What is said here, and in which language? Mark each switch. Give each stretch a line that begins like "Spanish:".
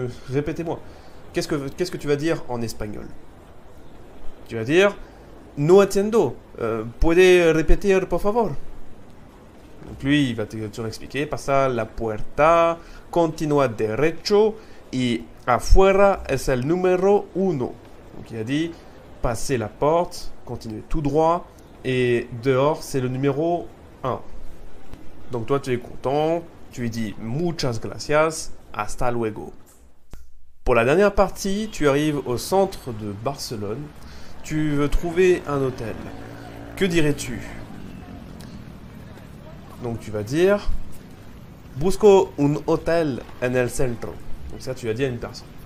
French: Répétez-moi. Qu'est-ce que tu vas dire en espagnol? Tu vas dire
Spanish: No entiendo. ¿Puede repetir, por favor?
French: Donc, lui, il va te expliquer.
Spanish: Pasa la puerta, continúa derecho y afuera es el número 1.
French: Donc il a dit passer la porte, continuer tout droit et dehors c'est le numéro 1. Donc toi tu es content, tu lui dis
Spanish: muchas gracias, hasta luego.
French: Pour la dernière partie, tu arrives au centre de Barcelone, tu veux trouver un hôtel. Que dirais-tu? Donc tu vas dire
Spanish: Busco un hotel en el centro.
French: Donc ça, tu l'as dit à une personne.